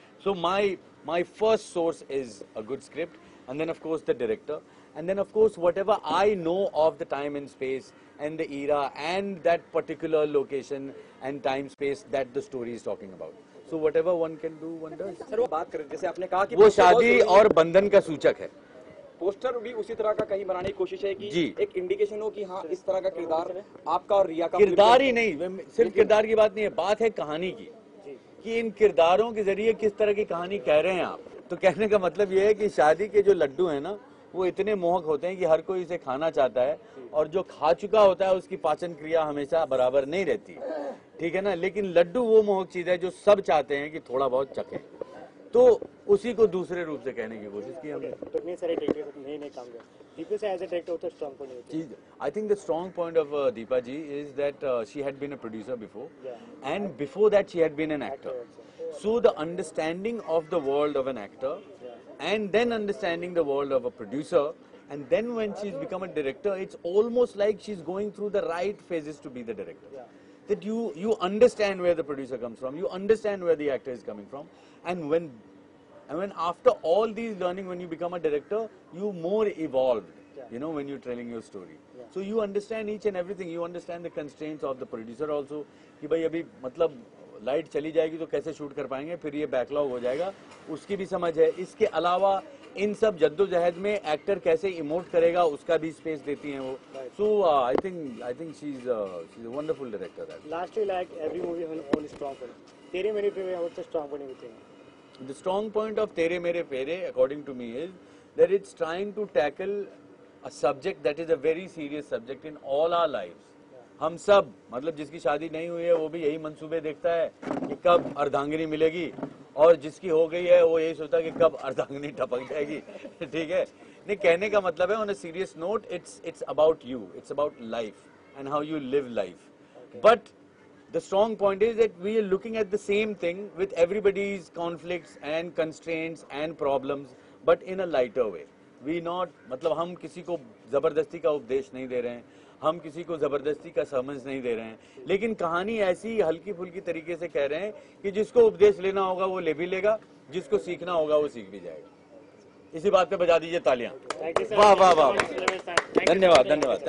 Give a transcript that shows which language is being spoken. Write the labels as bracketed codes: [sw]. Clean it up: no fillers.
[en] So my first source is a good script, and then of course the director, and then of course whatever I know of the time and space and the era and that particular location and time space that the story is talking about. So whatever one can do, one does. [hi] Sir, वो बात करें, जैसे आपने कहा कि वो शादी और बंधन का सूचक है। पोस्टर भी उसी तरह का कहीं बनाने की कोशिश है कि जी, एक इंडिकेशन हो कि हाँ इस तरह का किरदार आपका और रिया का। किरदार ही नहीं, सिर्फ किरदार की बात नहीं है, बात है कहानी की, कि इन किरदारों के जरिए किस तरह की कहानी कह रहे हैं आप। तो कहने का मतलब ये है कि शादी के जो लड्डू हैं ना, वो इतने मोहक होते हैं कि हर कोई इसे खाना चाहता है, और जो खा चुका होता है उसकी पाचन क्रिया हमेशा बराबर नहीं रहती, ठीक है ना। लेकिन लड्डू वो मोहक चीज है जो सब चाहते हैं कि थोड़ा बहुत चखें, तो उसी को दूसरे रूप से कहने की कोशिश की हमने। तो इतने सारे डायरेक्टर नए काम किया, दीपा से एज अ डायरेक्टर होता है स्ट्रांग पॉइंट होता है। [en] I think the strong point of Deepa ji is that she had been a producer before, and before that she had been an actor. So the understanding of the world of an actor, and then understanding the world of a producer, and then when she's become a director, it's almost like she's going through the right phases to be the director. That you understand where the producer comes from, you understand where the actor is coming from, and when after all these learning, when you become a director, you more evolved, you know, when you're telling your story. So you understand each and everything, you understand the constraints of the producer also, [hi] कि भाई अभी मतलब light चली जाएगी तो कैसे shoot कर पाएंगे, फिर ये बैकलॉग हो जाएगा, उसकी भी समझ है। इसके अलावा इन सब जद्दोजहद में एक्टर कैसे इमोट करेगा उसका भी स्पेस देती हैं वो। [en] So I think she is a wonderful director. Lastly, like every movie has own strong point. Tere Mere Phere what's the strong point you think? The strong point of Tere Mere Pere, according to me, is that it's trying to tackle a subject that is a very serious subject in all our lives. [hi] हम सब मतलब जिसकी शादी नहीं हुई है वो भी यही मंसूबे देखता है कि कब अर्धांगिनी मिलेगी और जिसकी हो गई है वो यही सोचता है कि कब अर्धांगिनी टपक जाएगी। ठीक है, नहीं, कहने का मतलब है [en] On a serious note, it's about you, it's about life and how you live life. But the strong point is that we are looking at the same thing with everybody's conflicts and constraints and problems, but in a lighter way. [hi] We not, मतलब हम किसी को जबरदस्ती का उपदेश नहीं दे रहे हैं, हम किसी को जबरदस्ती का समझ नहीं दे रहे हैं, लेकिन कहानी ऐसी हल्की फुल्की तरीके से कह रहे हैं कि जिसको उपदेश लेना होगा वो ले भी लेगा, जिसको सीखना होगा वो सीख भी जाएगा। इसी बात पे बजा दीजिए तालियां। वाह वाह वाह, धन्यवाद धन्यवाद।